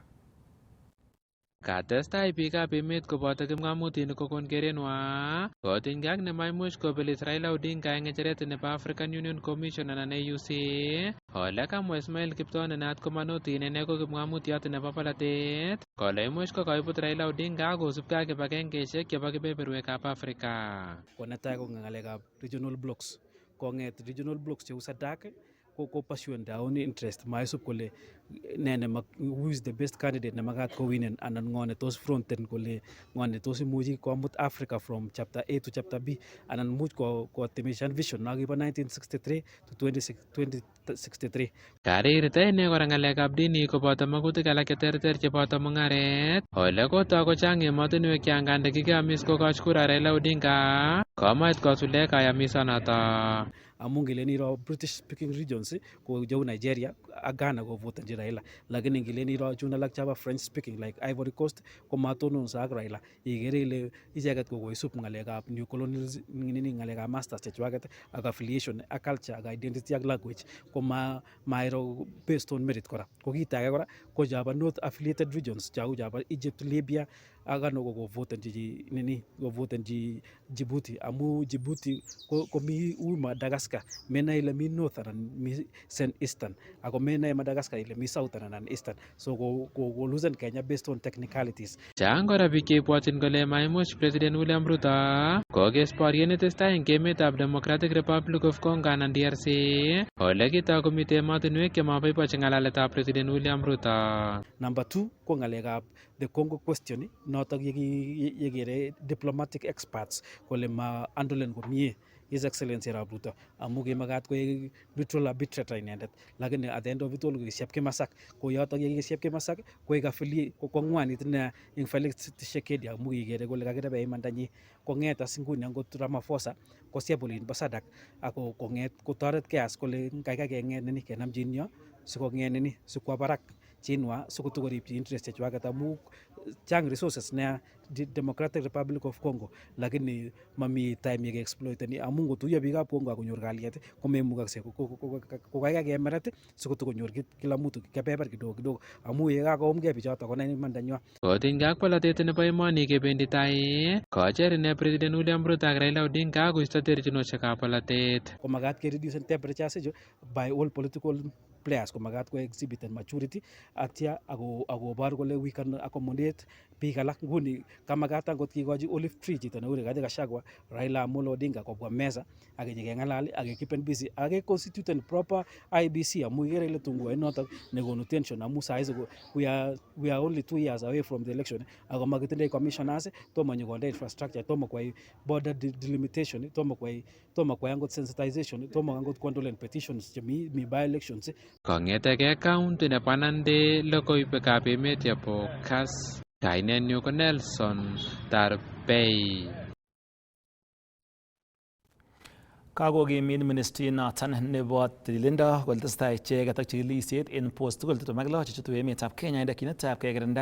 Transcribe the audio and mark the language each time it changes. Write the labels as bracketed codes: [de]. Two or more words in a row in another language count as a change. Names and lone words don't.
[kln] Katestai biikab emet koboto kipng'omutik kokon kerenwa kotinygei ak nemaimuch kobelis Raila Odinga eng ng'echeret nebo African Union Commission anan AUC ole kamwa Ismail Kiptoo ne naat komanoti inene ko kipng'omutiot nebo polatet kole imuch ko kaibut Raila Odinga kosubkei ak kibagengeisiek chebo kebeberwekab Afrika. Ko netai ko ng'alekab [en] regional blocks [kln] kong'et [en] regional blocks [kln] cheu SADC ko [en] pursuant their own interest [kln] maisub kole [en] who is the best candidate [kln] nemakat kowinen anan ng'o ne tos fronten kole ng'o ne tos imuchi komut Africa [en] from chapter A to chapter B [kln] anan much kotimishan vision nakibo 1963 to 2063. Karirita ine kora ng'alekab dini koboto makutik alak cheterter cheboto mung'aret ole kotoi kochang emotinwek changande kikeamis kokoch kura Raila Odinga komait kosuldae kayamisonoto. Amu ngelen iro [en] British speaking regions [kln] ko jau Nigeria ak Ghana ko votanji Raila lakini ngelen iro chun alak chaba [en] French speaking like [kln] Ivory Coast ko matononso ak Raila igere ile icheket ko koisub ng'alekab [en] new colonialism [kln] ng'alekab masters chechwaket ak affiliation ak culture ak identity ak language ko mairo [en] based on merit [kln] kora ko kit age kora ko chaba [en] north affiliated regions [kln] chau chaba Egypt, Libya ak ano ko votanji Djibouti amu Djibouti ko mi Madagascar mena ile mi north anan mi eastern ako mena Madagascar ile mi south anan eastern so ko [en] losing Kenya based on technicalities. [kln] Chang kora biik cheibwotyin kole maimuch President William Ruto kokes boriet netestai eng emetab Democratic Republic of Congo anan DRC ole kitoi komite emotinwek chemaboibochi ng'alaletab President William Ruto. Number 2 ko ng'alekab [en] the Congo question [kln] notok yekere [en] diplomatic experts [kln] kole ma andolen komie His Excellency Arap Ruto amu kimakat koek [en] neutral arbitrator [kln] inendet, lakini [en] at the end of it all [kln] kokisiep Kimasak, ko yotok ye kikisiep Kimasak koek affiliate ko ngwanit ine ing Felix Tshisekedi amu kikere kole kakirebe imandanyi, kong'et as nguni angot Ramaphosa kosiep olin bo Sadak ako kong'et kotoret Kass kole kaikai keng'et nini kenamchin yo sikong'et nini sikwa barak chinwa sikotokoripchi interest chechwaket amu chang resources nea Democratic Republic of Congo, lakini mami time ye exploiteni amu ngotuiyo biikab Congo akonyor kalyet komemukakse ko kaikai kemeret sikotokonyor [sw] kila mtu [kln] kebeber [sw] kidogo kidogo [kln] amu ye kakoumgei bichoto konai imandanywa. Kotinygei ak polatet nebo emoni kebendi tai, kocher ine President William Ruto ak Raila Odinga koisto terchinosiekab polatet. Komakat kereducen [en] temperatures ichu by all political players, [kln] komakat ko exhibit maturity atya akobor kole [en] we can accommodate [kln] biik alak. Nguni kamakat angot kikochi [en] olive tree [kln] chito neu Rigathi Gachagua, Raila Amolo Odinga kobwa meza ak nyikeng'alal ak keepen busy ak [en] constitute proper IBC [kln] amu ikere ile tunguai notok nekonu tension amu saizi [en] we are only 2 years away from the election [kln] ako makitindoi commissioners, tomo nyokonde infrastructure, tomo kwai [en] border delimitation, [kln] tomo kwai angot sensitization, tomo angot kondolen petitions chemi [en] by elections. [kln] Kong'etegei county nebo Nandi, logoiwekab emet yebo Kass. Kainenyu ko Nelson Tarbei. Kakokimit ministry noton nebo tililindo kole tesetai icheket ak chikilisiet en post tugul 26 chechutu emetab Kenya en dakyinetab kekirinda